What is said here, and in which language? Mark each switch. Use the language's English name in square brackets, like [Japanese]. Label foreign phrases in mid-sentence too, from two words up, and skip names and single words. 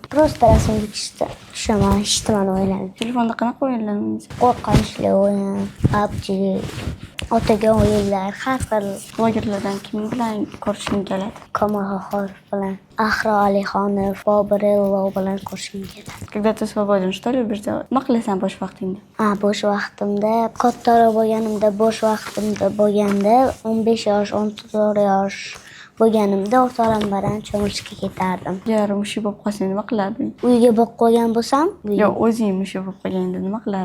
[Uzbek] Prosta rasmga tushaman, hech nimani o'ylamayman. Telefonda qanaqa o'yinlar o'ynaysan? Qo'rqinchli o'yin, PUBG, otaga o'yinlar, har xil. Blogerlardan kim bilan ko'rishing keladi? Kamalxo'rov bilan, Ahro Alixonov, Boburello bilan ko'rishim keladi. [Russian] Когда ты свободен, что любишь делать? [Uzbek] Nima qilasan bo'sh vaqtingda? Bo'sh vaqtimda, kattaroq bo'lganimda, bo'sh vaqtimda bo'lganda 15 yosh, 14 yosh bo'lganimda o'rtoqlarim bilan cho'milishga ketardim. Agar mushuk bo'lib qolsang nima qilarding? Uyga borib qolgan bo'lsam, Yo, o'zing mushuk bo'lib qolganingda nima qilarding?